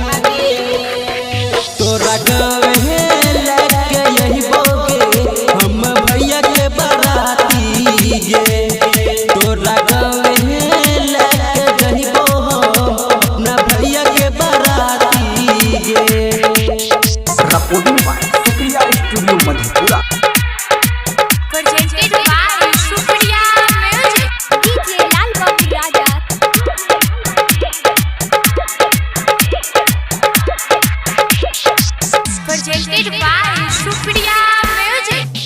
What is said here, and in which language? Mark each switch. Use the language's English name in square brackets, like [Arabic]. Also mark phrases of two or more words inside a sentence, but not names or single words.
[Maithili] तोरा गाँव है लेके अइबोगे हम भैया के बाराती गे। तोरा गाँव है लेके जइबो हम अपना भैया के बाराती गे। [English] recording by Supriya Studio Madhepura. presented by सुप्रिया म्यूजिक। डीजे लाल बाबू राजा। presented by सुप्रिया म्यूजिक।